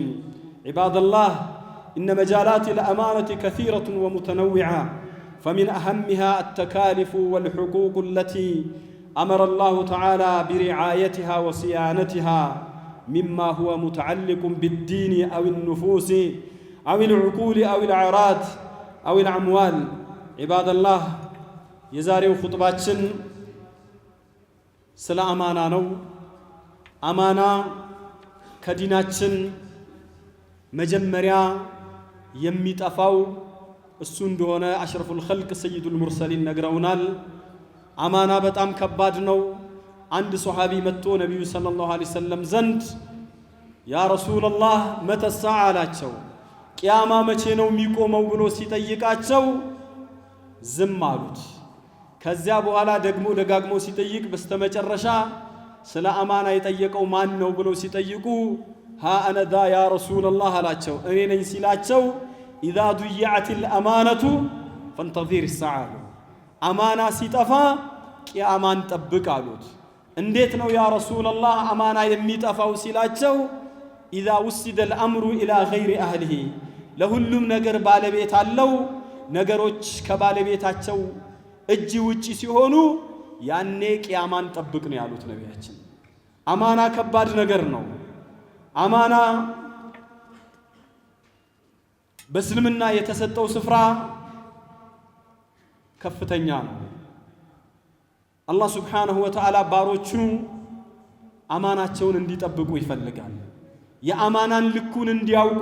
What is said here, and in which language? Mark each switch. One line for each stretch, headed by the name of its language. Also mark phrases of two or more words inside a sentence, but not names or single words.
Arabic: عباد الله، إن مجالات الأمانة كثيرة ومتنوعة، فمن أهمها التكاليف والحقوق التي أمر الله تعالى برعايتها وصيانتها مما هو متعلق بالدين أو النفوس أو العقول أو الأعراض أو الأموال. عباد الله،
Amharic: የዛሬው ኹጥባችን ስለ አማና ነው። አማና ከዲናችን መጀመሪያ የሚጠፋው እሱ እንደሆነ
Arabic: أشرف الخلق سيد المرسلين
Amharic: ነግረውናል። አማና በጣም ከባድ ነው። አንድ ሱሐቢ መጥቶ ነብዩ ሰለላሁ
Arabic: عليه وسلم
Amharic: ዘንድ
Arabic: يا رسول الله
Amharic: መተሳ አላቸው። ቂያማ መቼ ነው የሚቆመው ብሎ ሲጠይቃቸው ዝም አሉት። ከዚያ በኋላ ደግሞ ደጋግሞ ሲጠይቅ በስተመጨረሻ ስለ አማና የጠየቀው ማን ነው ብሎ ሲጠይቁ
Arabic: ها أنا ذا يا رسول الله
Amharic: አላቸው። እኔ ነኝ ሲላቸው
Arabic: إذا ضيعت الأمانة فانتظر الساعة
Amharic: አማና ሲጠፋ ቂያማን ጠብቅ አሉት። እንዴት ነው
Arabic: يا رسول الله
Amharic: አማና የሚጠፋው ሲላቸው
Arabic: إذا وسد الأمر إلى غير أهله
Amharic: ለሁሉም ነገር ባለቤት አለው። ነገሮች ከባለቤታቸው እጅ ውጪ ሲሆኑ ያኔ ቂያማን ጠብቅ ነው ያሉት ነቢያችን። አማና ከባድ ነገር ነው። አማና በእስልምና የተሰጠው ስፍራ ከፍተኛ ነው። አላህ
Arabic: سبحانه وتعالى
Amharic: ባሮቹ አማናቸውን እንዲጠብቁ ይፈልጋል። የአማናን ልኩን እንዲያውቁ